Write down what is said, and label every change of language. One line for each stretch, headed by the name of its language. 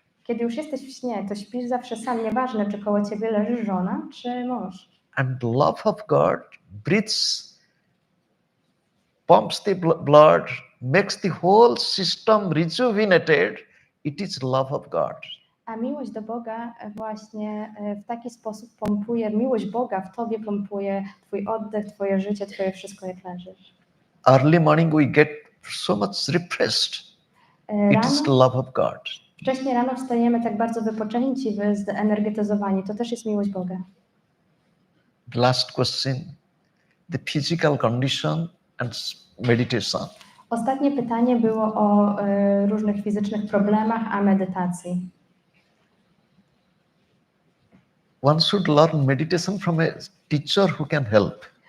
Polish: Kiedy już jesteś w śnie, to śpisz zawsze sam, nieważne czy koło ciebie leży żona czy mąż.
English: And love of God breathes, pumps the blood, makes the whole system rejuvenated. It is love of God.
Polish: A miłość do Boga właśnie w taki sposób pompuje, miłość Boga w tobie pompuje twój oddech, twoje życie, twoje wszystko jak leżysz.
English: Early morning we get so much refreshed. It is the
Polish: Rano,
English: love of God.
Polish: wcześniej rano wstajemy tak bardzo wypoczęci, zenergetyzowani. To też jest miłość Boga.
English: The last question, the physical condition and meditation.
Polish: Ostatnie pytanie było o różnych fizycznych problemach, a medytacji.
English: One should learn meditation from a teacher who can help.